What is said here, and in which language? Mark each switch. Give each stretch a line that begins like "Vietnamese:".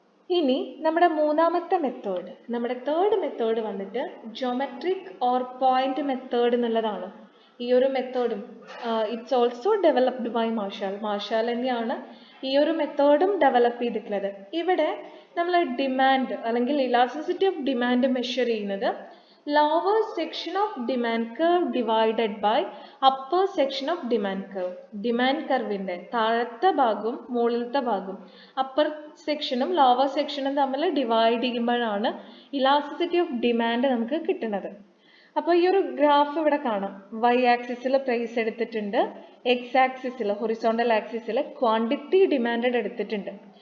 Malayalam: ഇനി നമ്മുടെ മൂന്നാമത്തെ മെത്തേഡ്, നമ്മുടെ തേർഡ് മെത്തേഡ് വന്നിട്ട് ജോമെട്രിക് ഓർ പോയിന്റ് മെത്തേഡ് എന്നുള്ളതാണ്. ഈ ഒരു മെത്തേഡും
English: It's also developed by Marshall.
Malayalam: മാർഷാൽ തന്നെയാണ് ഈ ഒരു മെത്തേഡും ഡെവലപ്പ് ചെയ്തിട്ടുള്ളത്. ഇവിടെ നമ്മൾ ഡിമാൻഡ് അല്ലെങ്കിൽ ഇലാസ്റ്റിസിറ്റി ഓഫ് ഡിമാൻഡ് മെഷർ ചെയ്യുന്നത്
English: lower section of demand curve divided by upper section of demand curve.
Malayalam: Demand കർവിൻ്റെ താഴത്തെ ഭാഗവും മുകളിലത്തെ ഭാഗവും അപ്പർ സെക്ഷനും ലോവർ സെക്ഷനും തമ്മിൽ ഡിവൈഡ് ചെയ്യുമ്പോഴാണ് ഇലാസ്റ്റിസിറ്റി ഓഫ് ഡിമാൻഡ് നമുക്ക് കിട്ടുന്നത്. അപ്പോൾ ഈ ഒരു ഗ്രാഫ് ഇവിടെ കാണാം. വൈ ആക്സിസിൽ പ്രൈസ് എടുത്തിട്ടുണ്ട്, എക്സ് ആക്സിസിൽ ഹൊറിസോണ്ടൽ ആക്സിസിൽ ക്വാണ്ടിറ്റി ഡിമാൻഡ് എടുത്തിട്ടുണ്ട്.